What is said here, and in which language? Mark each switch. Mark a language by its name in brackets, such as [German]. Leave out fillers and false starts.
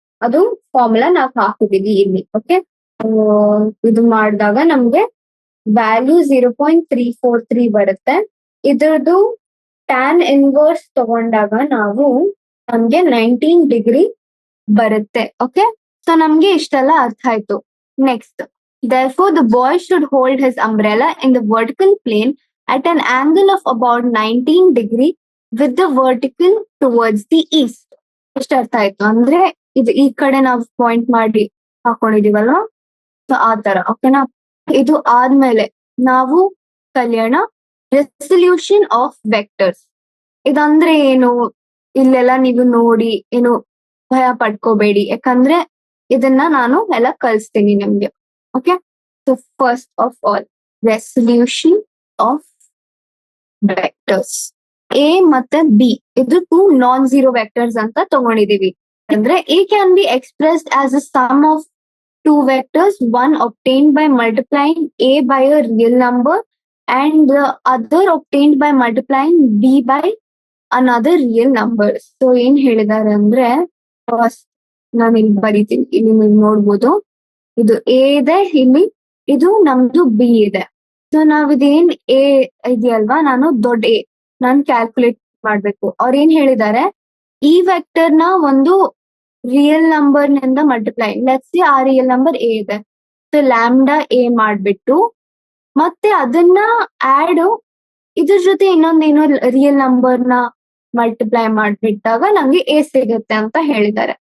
[Kannada] ಅದು ಫಾರ್ಮುಲಾ ನಾವ್ ಹಾಕಿದೀವಿ ಇಲ್ಲಿ. ಓಕೆ, ಇದು ಮಾಡಿದಾಗ ನಮ್ಗೆ ವ್ಯಾಲ್ಯೂ 0.343 ಬರುತ್ತೆ. ಇದ್ರದ್ದು ಟ್ಯಾನ್ ಇನ್ವರ್ಸ್ ತಗೊಂಡಾಗ ನಾವು ನಮ್ಗೆ 19 ಡಿಗ್ರಿ ಬರುತ್ತೆ. ಓಕೆ, ಸೊ ನಮ್ಗೆ ಇಷ್ಟೆಲ್ಲ ಅರ್ಥ ಆಯ್ತು. [English] Next, therefore the boy should hold his umbrella in the vertical plane at an angle of about 19 degree with the vertical towards the east. [Kannada] ಇಷ್ಟ ಅರ್ಥ ಆಯ್ತು. ಅಂದ್ರೆ ಇದು ಈ ಕಡೆ ನಾವು ಪಾಯಿಂಟ್ ಮಾಡಿ ಹಾಕೊಂಡಿದೀವಲ್ವಾ, ಸೊ ಆ ತರ. ಓಕೆನಾ? ಇದು ಆದ್ಮೇಲೆ ನಾವು ಕಲಿಯೋಣ ರೆಸಲ್ಯೂಷನ್ ಆಫ್ ವೆಕ್ಟರ್ಸ್. ಇದಂದ್ರೆ ಏನು, ಇಲ್ಲೆಲ್ಲ ನೀವು ನೋಡಿ ಏನು ಭಯ ಪಡ್ಕೋಬೇಡಿ, ಯಾಕಂದ್ರೆ ಇದನ್ನ ನಾನು ಎಲ್ಲ ಕಲಿಸ್ತೀನಿ ನಿಮ್ಗೆ. [English] Okay, so first of all resolution of vectors. [Kannada] A ಮತ್ತೆ ಬಿ ಇದು 2 ನಾನ್ ಝೀರೋ ವೆಕ್ಟರ್ಸ್ ಅಂತ ತಗೊಂಡಿದೀವಿ. ಅಂದ್ರೆ [English] A can be expressed as a sum of 2 vectors, one obtained by multiplying a by a real number and the other obtained by multiplying b by another real number. [Kannada] So ಏನ್ ಹೇಳಿದಾರೆ ಅಂದ್ರೆ, first ನಾನು ಇಲ್ಲಿ ಬರೀತೀನಿ, ಇಲ್ಲಿ ನೀವು ನೋಡ್ಬೋದು ಇದು ಎ ಇದೆ, ಇಲ್ಲಿ ಇದು ನಮ್ದು ಬಿ ಇದೆ. ಸೊ ನಾವ್ ಇದೇನ್ ಎ ಇದೆಯಲ್ವಾ, ನಾನು ದೊಡ್ಡ ಎ ನಾನ್ ಕ್ಯಾಲ್ಕುಲೇಟ್ ಮಾಡ್ಬೇಕು. ಅವ್ರ ಏನ್ ಹೇಳಿದ್ದಾರೆ, ಈ ವೆಕ್ಟರ್ ನ ಒಂದು ರಿಯಲ್ ನಂಬರ್ ನಿಂದ ಮಲ್ಟಿಪ್ಲೈ, [English] let's see [Kannada] ಆ ರಿಯಲ್ ನಂಬರ್ ಎ ಇದೆ, ಸೊ ಲ್ಯಾಂಬ್ಡಾ ಎ ಮಾಡ್ಬಿಟ್ಟು ಮತ್ತೆ ಅದನ್ನ ಆಡ್ ಇದ್ರ ಜೊತೆ ಇನ್ನೊಂದೇನೋ ರಿಯಲ್ ನಂಬರ್ ನ ಮಲ್ಟಿಪ್ಲೈ ಮಾಡ್ಬಿಟ್ಟಾಗ ನಂಗೆ ಎ ಸಿಗುತ್ತೆ ಅಂತ ಹೇಳಿದ್ದಾರೆ.